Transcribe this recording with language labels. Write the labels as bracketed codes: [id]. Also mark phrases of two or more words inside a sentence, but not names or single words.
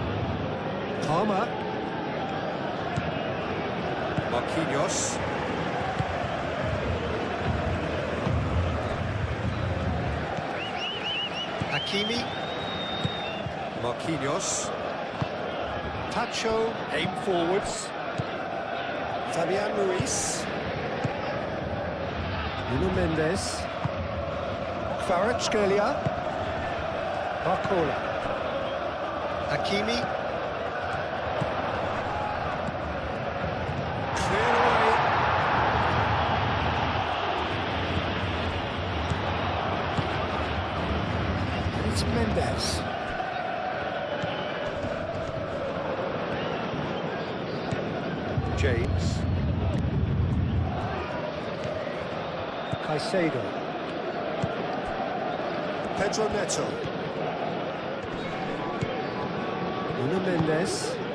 [en] Palmer. Marquinhos. Hakimi. Marquinhos. Tacho. Aim forwards. Fabian Ruiz. Nuno Mendes. Kvaratskhelia. Barcola. Hakimi. Clear away. And it's Mendes. James. Caicedo. Pedro Neto. Nuno Mendes.